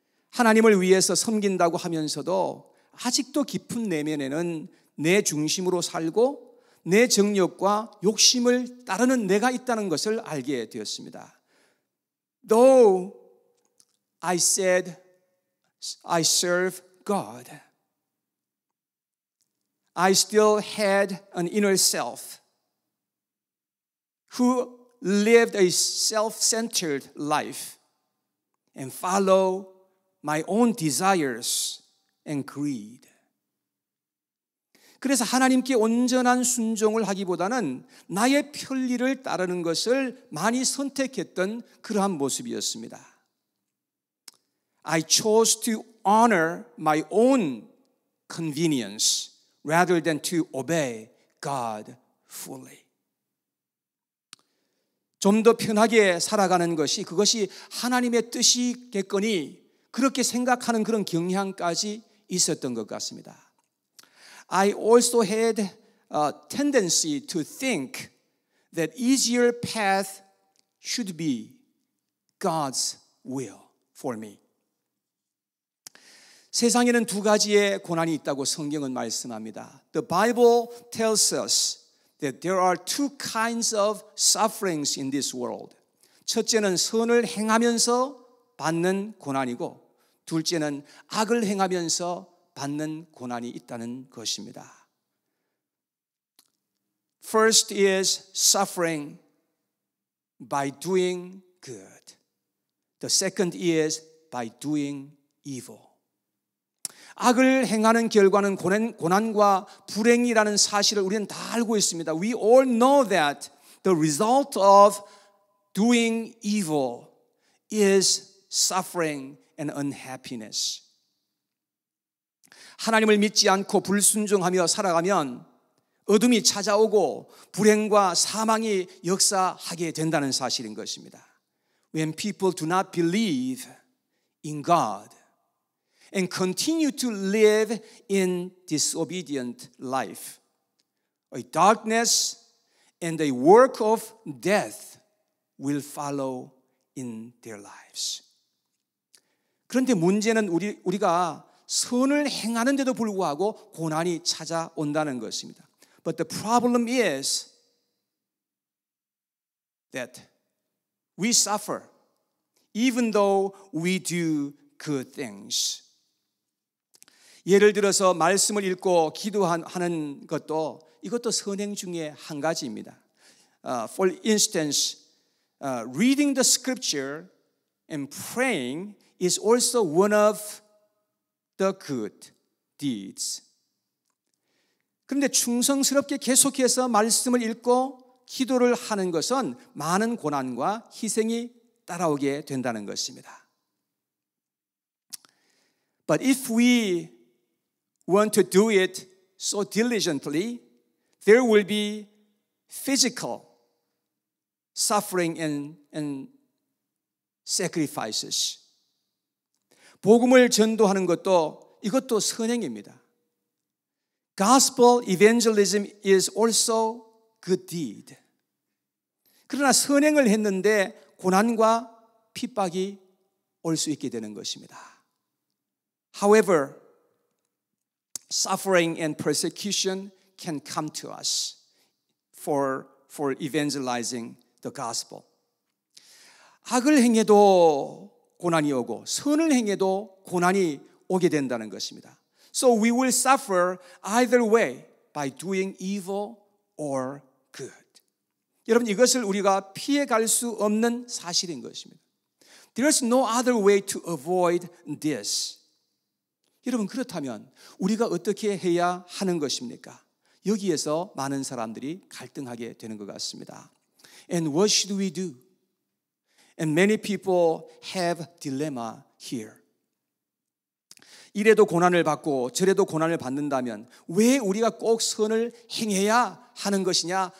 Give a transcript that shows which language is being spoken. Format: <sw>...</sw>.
<ko>하나님을 위해서 섬긴다고 하면서도 아직도 깊은 내면에는 내 중심으로 살고 내 정욕과 욕심을 따르는 내가 있다는 것을 알게 되었습니다.</ko> <en>Though I said I serve God, I still had an inner self who lived a self-centered life and followed my own desires and greed.</en> <ko>그래서 하나님께 온전한 순종을 하기보다는 나의 편리를 따르는 것을 많이 선택했던 그러한 모습이었습니다.</ko> <en>I chose to honor my own convenience rather than to obey God fully.</en> <ko>좀 더 편하게 살아가는 것이 그것이 하나님의 뜻이겠거니 그렇게 생각하는 그런 경향까지 있었던 것 같습니다.</ko> <en>I also had a tendency to think that easier path should be God's will for me.</en> <ko>세상에는 두 가지의 고난이 있다고 성경은 말씀합니다.</ko> <en>The Bible tells us that there are two kinds of sufferings in this world.</en> <ko>첫째는 선을 행하면서 받는 고난이고 둘째는 악을 행하면서 받는 고난이 있다는 것입니다.</ko> <en>First is suffering by doing good. The second is by doing evil.</en> <ko>악을 행하는 결과는 고난과 불행이라는 사실을 우리는 다 알고 있습니다.</ko> <en>We all know that the result of doing evil is suffering and unhappiness.</en> <ko>하나님을 믿지 않고 불순종하며 살아가면 어둠이 찾아오고 불행과 사망이 역사하게 된다는 사실인 것입니다.</ko> <en>When people do not believe in God and continue to live in disobedient life, a darkness and a work of death will follow in their lives.</en> <ko>그런데 문제는 우리가 선을 행하는데도 불구하고 고난이 찾아온다는 것입니다.</ko> <en>But the problem is that we suffer even though we do good things.</en> <ko>예를 들어서 말씀을 읽고 기도하는 것도 이것도 선행 중에 한 가지입니다.</ko> <en>For instance, reading the scripture and praying is also one of the good deeds.</en> <ko>그런데 충성스럽게 계속해서 말씀을 읽고 기도를 하는 것은 많은 고난과 희생이 따라오게 된다는 것입니다.</ko> <en>But if we want to do it so diligently, there will be physical suffering and sacrifices.</en> <ko>복음을 전도하는 것도 이것도 선행입니다.</ko> <en>Gospel evangelism is also good deed.</en> <ko>그러나 선행을 했는데 고난과 핍박이 올 수 있게 되는 것입니다.</ko> <en>However, suffering and persecution can come to us for evangelizing the gospel.</en> <ko>악을 행해도 고난이 오고 선을 행해도 고난이 오게 된다는 것입니다.</ko> <en>So we will suffer either way by doing evil or good.</en> <ko>여러분 이것을 우리가 피해갈 수 없는 사실인 것입니다.</ko> <en>There's no other way to avoid this.</en> <ko>여러분 그렇다면 우리가 어떻게 해야 하는 것입니까? 여기에서 많은 사람들이 갈등하게 되는 것 같습니다.</ko> <en>And what should we do? And many people have dilemma here.</en> <ko>이래도 고난을 받고 저래도 고난을 받는다면 왜 우리가 꼭 선을 행해야 하는 것이냐?</ko>